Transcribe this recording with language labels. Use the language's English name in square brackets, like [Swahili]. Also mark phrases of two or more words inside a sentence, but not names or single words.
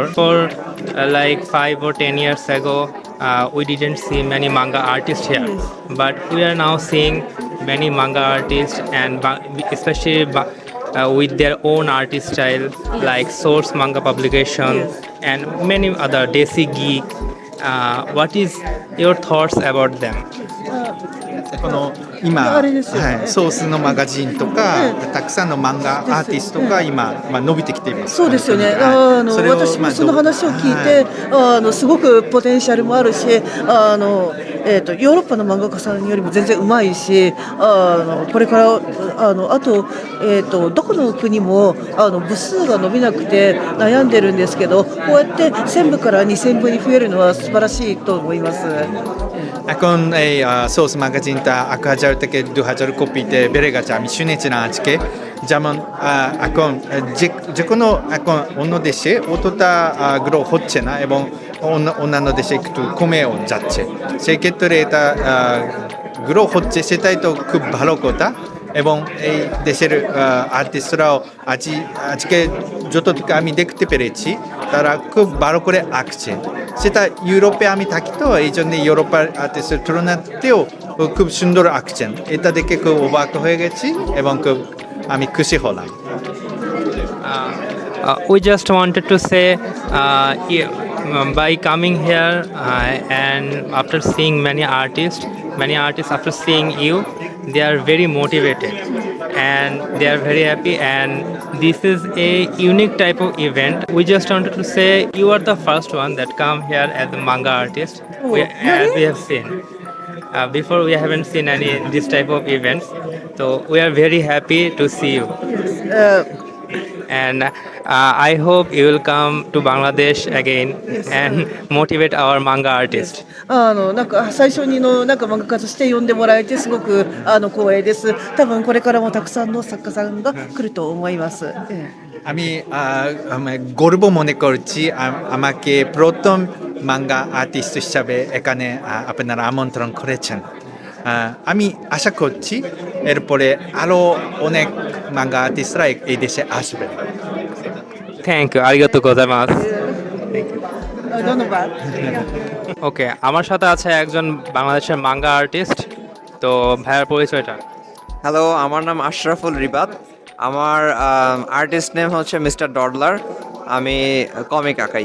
[English] For like 5 or 10 years ago, we didn't see many manga artists here, but we are now seeing many manga artists, and especially with their own artist style, like Source Manga Publication and many other Desi Geek. What is your thoughts about them? [Japanese] この今、はい、ソースのマガジンとか、たくさんの漫画アーティストが今、伸びてきています。そうですよね。はいそれを私もそのどう話を聞いて、すごくポテンシャルもあるし、ヨーロッパの漫画家さんよりも全然うまいし、これからあとどこの国も部数が伸びなくて悩んでるんですけど、こうやって1000部から2000部に増えるのは素晴らしいと思います。 [Bangla] এখন সোর্স ম্যাগাজিন টা এক হাজার থেকে 2000 কপিতে বেড়ে গেছে আমি শুনেছি না আজকে যেমন এখন যে কোনো এখন অন্য দেশে অতটা গ্রো হচ্ছে না এবং অন্যান্য দেশে একটু কমেও যাচ্ছে সেই ক্ষেত্রে এটা গ্রো হচ্ছে সেটাই তো খুব ভালো কথা এবং এই দেশের আর্টিস্টরাও আজকে যতটুকু আমি দেখতে পেরেছি তারা খুব ভালো করে আঁকছে সেটা ইউরোপে আমি থাকি তো এই জন্য ইউরোপের আর্টিস্টের তুলনাতেও খুব সুন্দর আঁকছেন এটা দেখে খুব অবাক হয়ে গেছি এবং খুব আমি খুশি হলাম [English] We just wanted to say by coming here and after seeing many artists after seeing you, they are very motivated and they are very happy, and this is a unique type of event. We just wanted to say you are the first one that come here as a manga artist. As we have seen before, we haven't seen any this type of events, so we are very happy to see you. And I hope you will come to Bangladesh again and motivate our manga artists. [Japanese] なんか最初になんか漫画家として呼んでもらえてすごく光栄です。多分これからもたくさんの作家さんが来ると思います。 [Bangla] আমি গর্ব মনে করছি আমাকে প্রথম মাঙ্গা আর্টিস্ট হিসাবে এখানে আপনারা আমন্ত্রণ করেছেন আমি আশা করছি এরপরে আরও অনেক মাঙ্গা আর্টিস্টরা এই দেশে আসবে [English] Thank you. [Japanese] ありがとうございます. [Bangla] ধন্যবাদ। ওকে, আমার সাথে আছে একজন বাংলাদেশের মাঙ্গা আর্টিস্ট। তো ভাইয়ার পরিচয়টা। হ্যালো, আমার নাম আশরাফুল রিবাত। আমার আর্টিস্ট নেম হচ্ছে মিস্টার ডডলার। আমি কমিক আঁকাই।